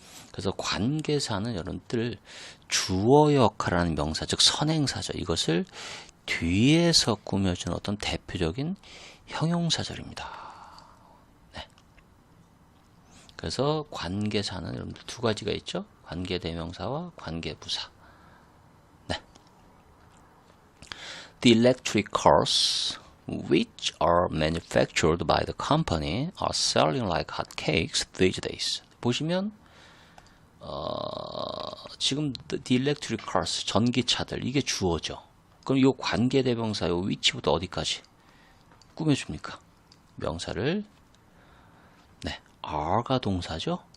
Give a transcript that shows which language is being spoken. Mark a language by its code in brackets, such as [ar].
[ko] 그래서 관계사는 여러분들 주어 역할을 하는 명사, 즉 선행사죠. 이것을 뒤에서 꾸며주는 어떤 대표적인 형용사절입니다. 네. 그래서 관계사는 여러분들 두 가지가 있죠. 관계대명사와 관계부사. 네. [en] The electric cars which are manufactured by the company are selling like hotcakes these days. [ko] 보시면 지금 [en] the electric cars [ko] 전기차들 이게 주어죠. 그럼 이 관계대명사 요 위치부터 어디까지 꾸며줍니까? 명사를 네 are가 동사죠.